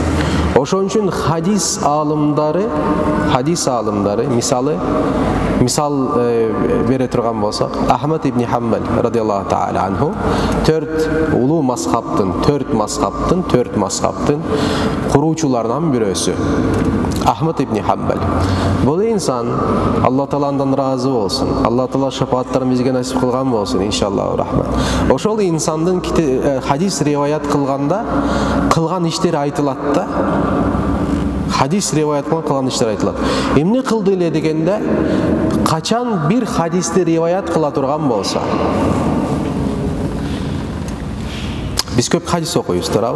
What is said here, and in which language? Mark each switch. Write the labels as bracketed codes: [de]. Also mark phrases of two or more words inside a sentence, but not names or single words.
[ky] Ошон үчүн хадис алымдары мисал бере турган болсак, Ахмад ибн Хамбал [ar] رضي الله تعالى عنه [ky] 4 улуу мазхабтын куруучуларынан бирөөсү. Ahmet ibn Hanbal. Бұл инсан Алла Тааладан разы болсын. Алла Таала шафааттарын бизге насип кылган болсын иншаллаху рахмат. Ошол инсандын хадис риваят кылганда кылган иштери айтылат да. Хадис риваят кылган иштери айтылат. Эмне кылды эле дегенде, качан бир хадисти риваят кыла турган болсо, биз көп хадис окуйбуз, туурабы?